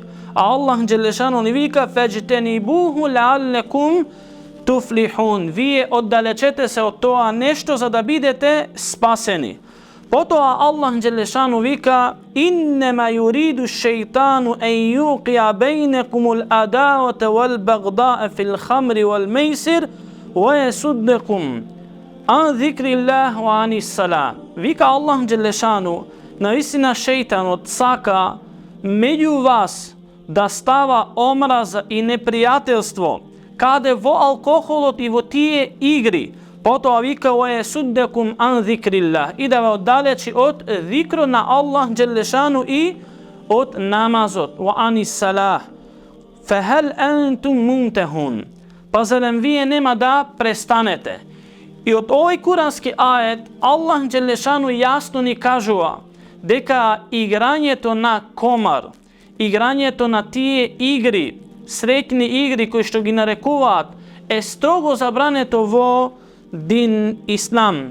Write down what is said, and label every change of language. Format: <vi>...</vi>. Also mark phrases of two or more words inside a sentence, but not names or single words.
<mk>А Аллах Джелешану ни вика:</mk> <ar>"فاجتنبوه لعلكم تفلحون."</ar> <mk>Вие оддалечете се од тоа нешто за да бидете спасени. Потоа Аллах Джелешану вика:</mk> <ar>"إنما يريد الشيطان أن يوقع بينكم العداوة والبغضاء في الخمر والميسر ويصدكم عن ذكر الله وعن الصلاة."</ar> <mk>Вика Аллах Джелешану: наистина шејтанот сака меѓу вас да става омраза и непријателство, каде во алкохолот и во тие игри. Потоа вика:</mk> <ar>"ويصدكم عن ذكر الله",</ar> <mk>и да ве оддалечи од зикро на Аллах Джелешану и од намазот.</mk> <ar>"وعن الصلاة فهل أنتم منتهون."</ar> <mk>Па зарем вие нема да престанете? И од овој курански ајет Аллах Джелешану јасно ни кажува дека играњето на комар, играњето на тие игри, среќни игри кои што ги нарекуваат, е строго забрането во дин Ислам.</mk>